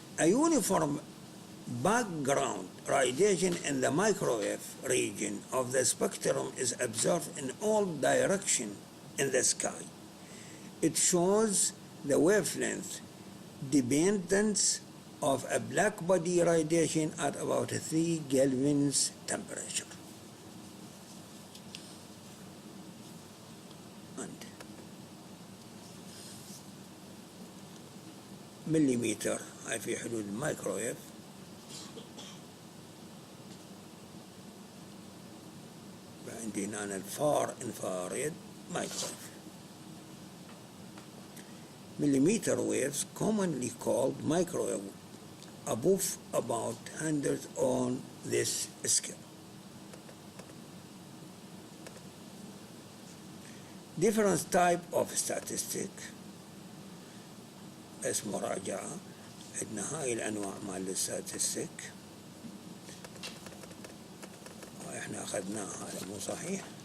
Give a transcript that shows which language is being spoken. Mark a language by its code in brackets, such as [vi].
[en] A uniform background radiation in the microwave region of the spectrum is observed in all directions in the sky. It shows the wavelength dependence of a black body radiation at about 3 Kelvin's temperature. [ar] And مليمتر هاي في حدود الميكرويف. عندنا أنا الفار انفراريد microwave. [en] Millimeter waves, commonly called microwave, above about 100 on this scale. Different type of statistic [ar] بس مراجعة. عندنا هاي الأنواع مال الستاتستيك احنا أخذناها، هذا مو صحيح؟